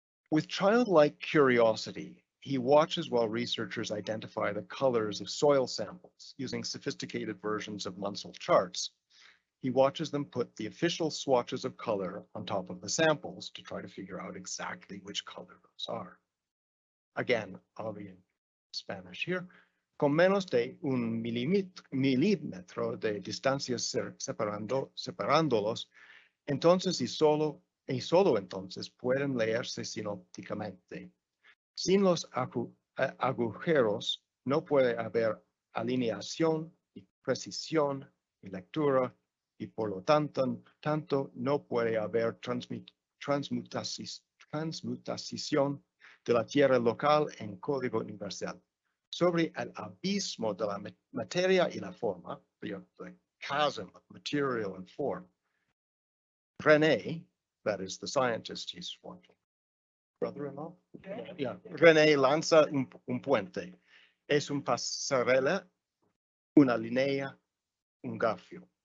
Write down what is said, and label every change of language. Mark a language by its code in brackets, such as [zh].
[en] With childlike curiosity, he watches while researchers identify the colors of soil samples using sophisticated versions of Munsell charts. he watches them put the official swatches of color on top of the samples to try to figure out exactly which color those are. Again, I'll be in Spanish here. [es] Con menos de un milímetro de distancia separándolos, entonces y solo entonces pueden leerse sinópticamente. Sin los agujeros no puede haber alineación y precisión y lectura y por lo tanto no puede haber transmutación de la tierra local en código universal. Sobre el abismo de la materia y la forma, [en] the chasm of material and form, René, that is the scientist he's wanting, brother-in-law? Yeah, [es] René lanza un puente. Es un pasarela, una línea, un gafio.